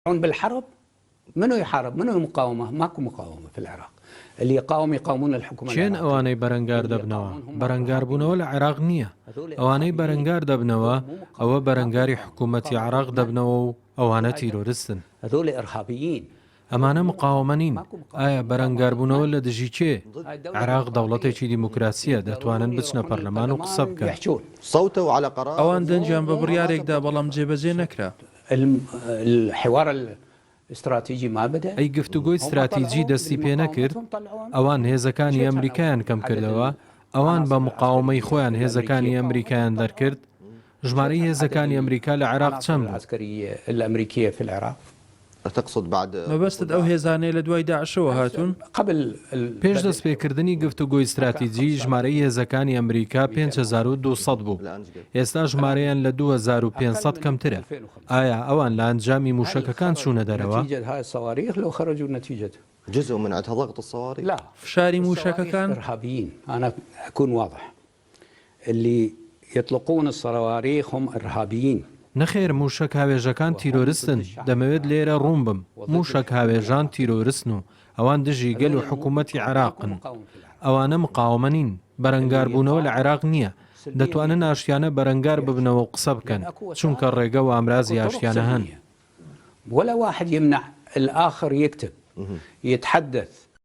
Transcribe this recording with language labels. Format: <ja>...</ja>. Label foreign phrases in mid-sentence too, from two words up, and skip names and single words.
<ar>بالحرب. منو يحارب؟ منو مقاومة؟ ماكو مقاومة في العراق. اللي يقاومون الحكومة</ar> <ckb>چێن ئەوانەی بەرەنگار دەبنەوە بەرەنگاربوونەوە لە عێراق نییە. ئەوانەی بەرەنگار دەبنەوە ئەوە بەرەنگاری حکوومەتی عێراق دەبنەوە و ئەوانە تیرۆریستن.</ckb> <ar>هذول إرهابيين.</ar> <ckb>ئەمانە مقاومە نین. ئایا بەرەنگاربوونەوە لە دژی چێ؟ عێراق دەوڵەتێکی دیموکراسیە، دەتوانن بچنە پەرلەمان و قسە بکەن. ئەوان دەنجیان بە بڕیارێکدا بەڵام جێبەجێ نەکرا.</ckb> <ar>الحوار الاستراتيجي ما بدأ.</ar> <ckb>ئەی گفتوگۆی استراتیجی دەستی پێ نەکرد. ئەوان هێزەکانی ئەمریکایان کەم کردەوە. ئەوان بە مقاومەی خۆیان هێزەکانی ئەمریکایان دەرکرد. ژمارەی هێزەکانی ئەمریکا لە عێراق چەند بوو؟</ckb> <ar>العسكرية الأمريكية في العراق.</ar> <ckb>مەبەستت ئەو هێزانەی لە دوای داعشەوە هاتوون؟ پێش دەستپێکردنی گفتوگۆی استراتیجی ژمارەی هێزەکانی ئەمریکا 5200 بوو. ئێستا ژمارەیان لە 2500 کەمترە. ئایا ئەوان لە ئەنجامی موشەکەکان چوونە دەرەوە؟</ckb> <ar>جزء من ضغط الصواريخ. لا.</ar> <ckb>فشاری موشەکەکان</ckb> <ar>إرهابيين. أنا أكون واضح. اللي يطلقون الصواريخ هم إرهابيين.</ar> <ckb>نەخێر موشک هاوێژەکان تیرۆریستن. دەمەوێت لێرە ڕوون بم. موشک هاوێژان تیرۆریستن و ئەوان دژی گەل و حکوومەتی عێراقن. ئەوانە مقاومە نین. بەرەنگاربوونەوە لە عێراق نییە. دەتوانن ئاشتیانە بەرەنگار ببنەوە و قسە بکەن، چونکە ڕێگە و ئامرازی ئاشتیانە هەن.</ckb> <ar>ولا واحد يمنع الآخر يكتب يتحدث</ar>